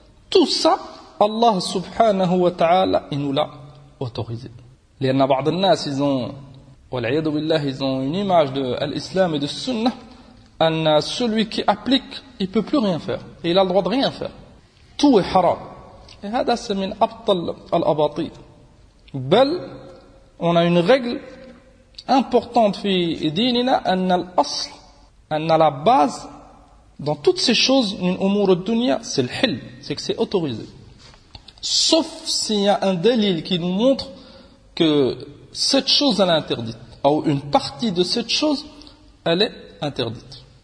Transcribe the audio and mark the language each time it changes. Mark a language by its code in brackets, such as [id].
[fr] Tout ça, Allah subhanahu wa ta'ala, il nous l'a autorisé. [ar] لأن بعض الناس يزون والعياذ بالله يزون [fr] une image de l'islam et de sunna, [ar] أن [fr] celui qui applique, il peut plus rien faire, il a le droit de rien faire, tout est haram. Et [ar] هذا [fr] c'est [ar] من أبطل الأباطيل. بل [fr] on a une règle importante [ar] في ديننا, أن الأصل, أن [fr] la base dans toutes ces choses, [ar] من أمور الدنيا, [fr] c'est [ar] الحل, [fr] c'est que c'est autorisé, sauf s'il y a un dalil qui nous montre que cette chose elle est interdite, ou une partie de cette chose elle est interdite.